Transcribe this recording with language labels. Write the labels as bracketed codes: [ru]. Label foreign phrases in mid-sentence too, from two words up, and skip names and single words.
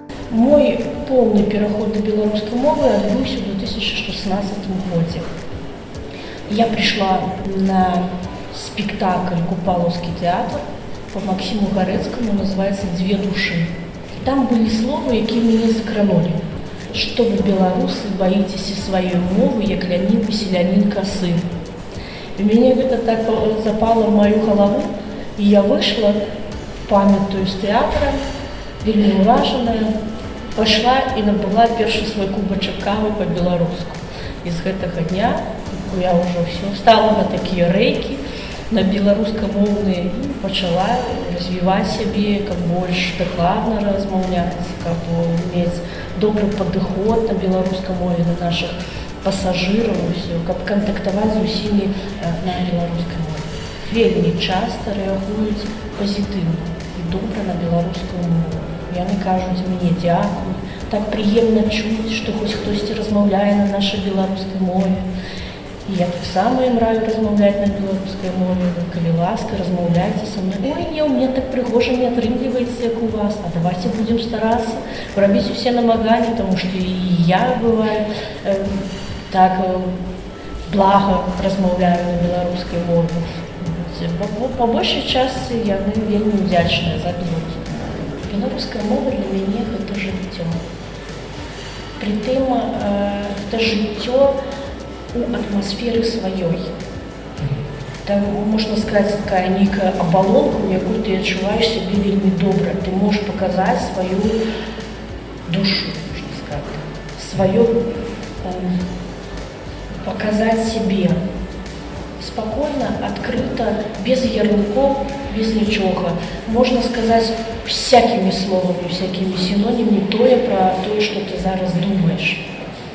[be] Мой поўны пераход да беларускай мовы адбыўся ў 2016 годзе. [ru] Я пришла на спектакль «Купаловский театр» по Максиму Гарэцкаму, называется «Две души». Там были слова, [be] якія мяне закранули. [ru] Что вы, беларусы, боитесь своей мовы, [be] як лянівы селянин косы. [ru] И мне это так запало в мою голову, и я вышла, [be] памятаю, з театра, вельмі ўражаная, [ru] пошла и [be] набыла першы свой кубачак кавы по-беларуску. [ru] И с гэтага дня я уже все стала на такие рейки, на беларускамоўныя, и пачала развивать себе, как больше докладно размаўляць, как иметь добрый падыход [be] на беларускай мове, [ru] на наших пассажиров, как контактаваць [be] з усімі на беларускай мове. Вельмі часто рэагуюць пазітыўна і добра на беларускую мову. Яны кажуць мне дзякуй, так прыемна чуць, што хоць хтосьці размаўляе на нашай беларускай мове. І я таксама ім раю размаўляць на беларускай мове. Калі ласка, размаўляйце са мной. Ой, не, [ru] у меня так [be] прыгожа не атрымліваецца, як у вас. [ru] А давайте будем стараться, [be] рабіць усе намаганні, тому што і я бываю так блага размаўляю на беларускай мове. По большай частцы яны вельмі удзячныя за беларускую мову. Беларуская мова для мяне гэта жыццё. Притым гэта жыццё у атмасферы сваёй. Там, можна сказаць, такая нейкая абалонка, у якой ты адчуваеш сябе вельмі добра. Ты можаш паказаць сваю душу, можна сказаць, сваё паказаць сябе [ru] спокойно, открыто, без ярлыков, без ничего. Можно сказать всякими словами, всякими синонимами про то, что ты зараз думаешь.